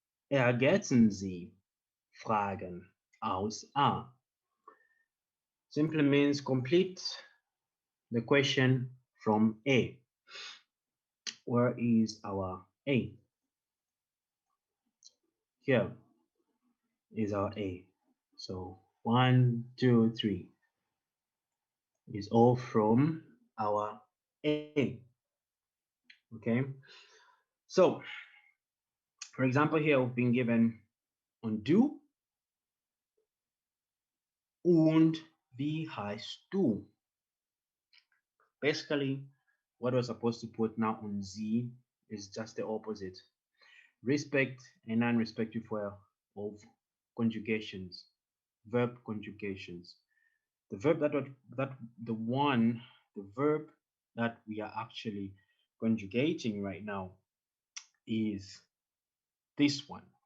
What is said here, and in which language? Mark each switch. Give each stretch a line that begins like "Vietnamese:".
German: Ergänzen Sie Fragen aus A.
English: Simply means complete the question from A. Where is our A? Here is our A. So 1, 2, 3 is all from our A. Okay. So, for example, here we've been given on
German: du und wie heißt du?
English: Basically, what we're supposed to put now on Z is just the opposite. Respect and non-respective of conjugations, verb conjugations. The verb the verb that we are actually conjugating right now is this one.